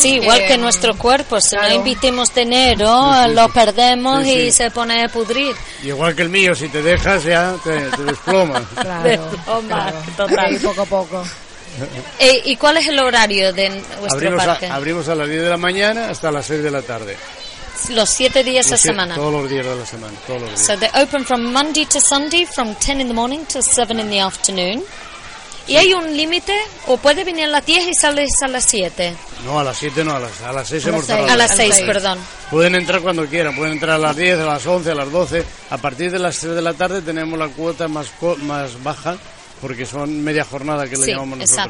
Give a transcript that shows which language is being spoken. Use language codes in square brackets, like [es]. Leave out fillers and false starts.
[es] Sí, igual que nuestro cuerpo. Si no invertimos dinero, lo perdemos y se pone a pudrir. Y igual que el mío, si te dejas ya te desplomas. Claro. Poco a poco. ¿Y cuál es el horario de vuestro parque? Abrimos a las 10 de la mañana hasta las 6 de la tarde. Los 7 días a semana. Todos los días de la semana. Todos los días. [en] So they open from Monday to Sunday from 10 in the morning to 7 in the afternoon. [es] ¿Y hay un límite? ¿O puede venir a las 10 y sales a las 7? No, a las 7 no, a las 6 hemos cerrado. A las 6, perdón. Pueden entrar cuando quieran, pueden entrar a las 10, a las 11, a las 12. A partir de las 3 de la tarde tenemos la cuota más baja, porque son media jornada que le llamamos nosotros.